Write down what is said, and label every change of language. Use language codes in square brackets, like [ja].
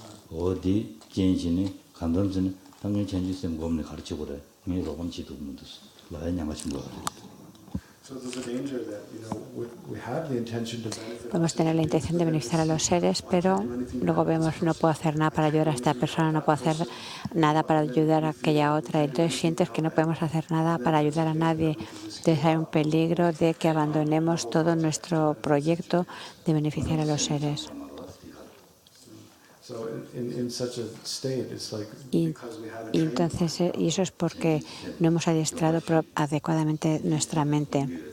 [en] 어디 gen진이 간담진이 당연히 전주쌤 고문에 가르쳐 보래. 이 로건지도 문도 라인 양아치 뭐. so there's a danger that we have the intention to benefit. [es] Podemos tener la intención de beneficiar a los seres, pero luego vemos no puedo hacer nada para ayudar a esta persona, no puedo hacer nada para ayudar a aquella otra. Entonces sientes que no podemos hacer nada para ayudar a nadie. Entonces hay un peligro de que abandonemos todo nuestro proyecto de beneficiar a los seres. [en] So in such a state, it's like [es] Y [en] because we haven't [es] y entonces y eso es porque no hemos adiestrado adecuadamente nuestra mente.